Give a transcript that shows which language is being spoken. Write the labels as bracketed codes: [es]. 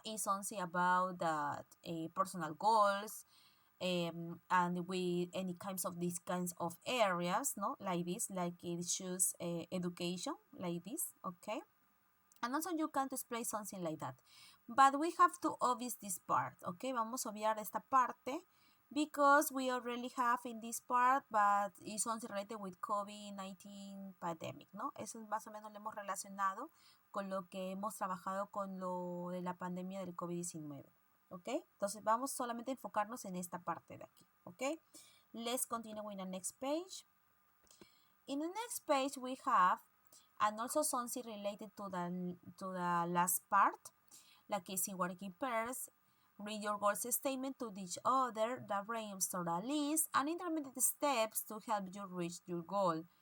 [en] It's something about that personal goals, and with any kinds of these kinds of areas, no, like this, like it choose education, like this, okay? And also you can display something like that, but we have to obviate this part, okay? [es] Vamos a obviar esta parte [en] because we already have in this part, but it's also related with COVID-19 pandemic, ¿no? [es] Eso más o menos lo hemos relacionado con lo que hemos trabajado con lo de la pandemia del COVID-19, ¿ok? Entonces vamos solamente a enfocarnos en esta parte de aquí, ¿ok? [en] Let's continue with the next page. In the next page we have, and also something related to the last part, like is in working pairs. Read your goals statement to each other, that brainstorm a list, and intermediate steps to help you reach your goal.